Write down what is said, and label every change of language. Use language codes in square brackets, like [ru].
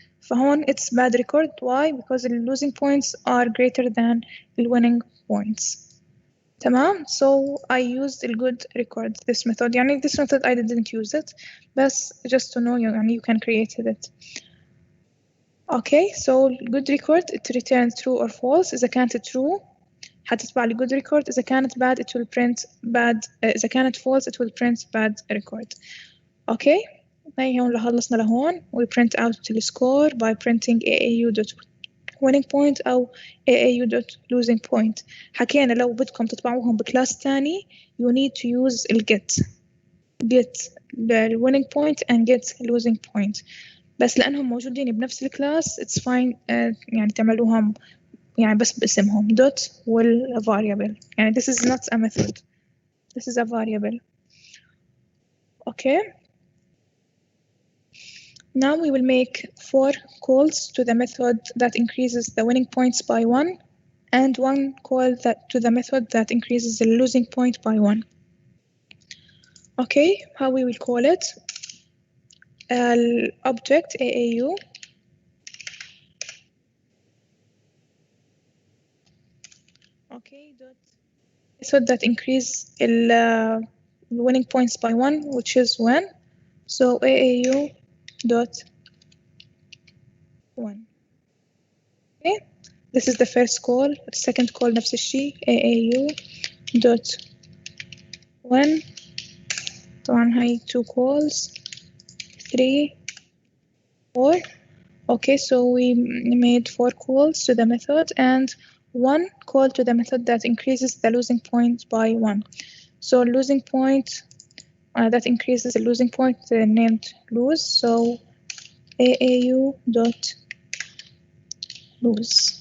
[ar] فهون [en] it's bad record. Why? Because the losing points are greater than the winning points. [ar] تمام. [en] So I used a good record this method. [ar] يعني [en] this method I didn't use it [ar] بس [en] just to know يعني you can create it. Okay, so good record it returns true or false. [ar] إذا كانت true حتتبع لي good record. إذا كانت [en] bad it will print bad. إذا كانت false it will print bad record. [ar] Okay, هاي هون خلصنا لهون. [en] We print out the score by printing AAU dot winning point [ar] أو [en] AAU dot losing point. [ar] حكينا لو بدكم تطبعوهم بكلاس تاني [en] you need to use get the winning point and get losing point. [ar] بس لأنهم موجودين بنفس الكلاس [en] it's fine [ar] يعني تعملوهم يعني بس باسمهم dot وال variable. [en] يعني this is not a method. This is a variable. Okay. Now we will make 4 calls to the method that increases the winning points by 1 and 1 call to the method that increases the losing point by 1. Okay, how we will call it? Object AAU okay dot method that increase winning points by 1, which is 1. So AAU dot 1. Okay, this is the first call. The second call [ar] نفس الشيء [en] AAU dot 1. [ar] طبعا هاي 2 calls 3 4. [en] Okay, so we made 4 calls to the method and 1 call to the method that increases the losing point by 1. So losing point that increases the losing point named lose. So AAU dot lose.